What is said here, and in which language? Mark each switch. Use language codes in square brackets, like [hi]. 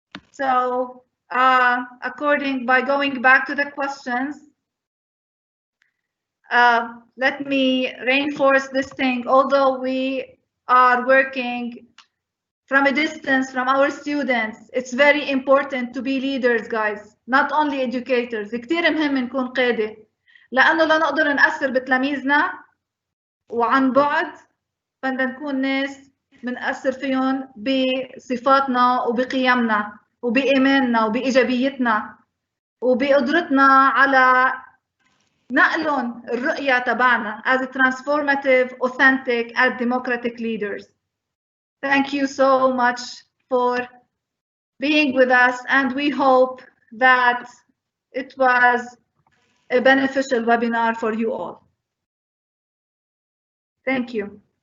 [en] So by going back to the questions, let me reinforce this thing. Although we are working from a distance from our students, it's very important to be leaders, guys, not only educators. [ar] كتير مهم نكون قادة، لأنه لنقدر نأثر بتلاميذنا وعن بعد بدنا نكون ناس بنأثر فيهم بصفاتنا وبقيمنا وبإيماننا وبإيجابيتنا وبقدرتنا على نقلهم الرؤية تبعنا [en] as transformative, authentic, and democratic leaders. Thank you so much for being with us, and we hope that it was a beneficial webinar for you all. Thank you.